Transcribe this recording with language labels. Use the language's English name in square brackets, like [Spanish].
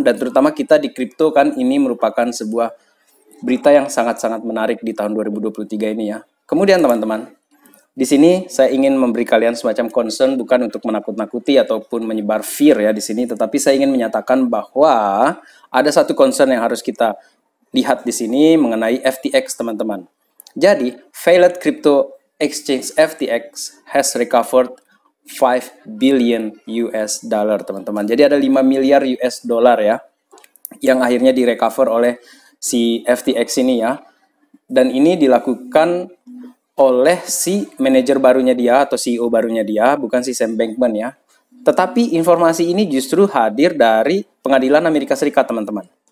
[Indonesian] Dan terutama kita di kripto kan ini merupakan sebuah berita yang sangat-sangat menarik di tahun 2023 ini ya. Kemudian teman-teman, di sini saya ingin memberi kalian semacam concern, bukan untuk menakut-nakuti ataupun menyebar fear ya di sini. Tetapi saya ingin menyatakan bahwa ada satu concern yang harus kita lihat di sini mengenai FTX teman-teman. Jadi, [English] failed crypto exchange FTX has recovered 5 billion US dollar, [Indonesian] teman-teman. Jadi ada 5 miliar US dollar ya, yang akhirnya direcover oleh si FTX ini ya. Dan ini dilakukan oleh si manajer barunya dia atau CEO barunya dia, bukan si Sam Bankman ya. Tetapi informasi ini justru hadir dari pengadilan Amerika Serikat, teman-teman.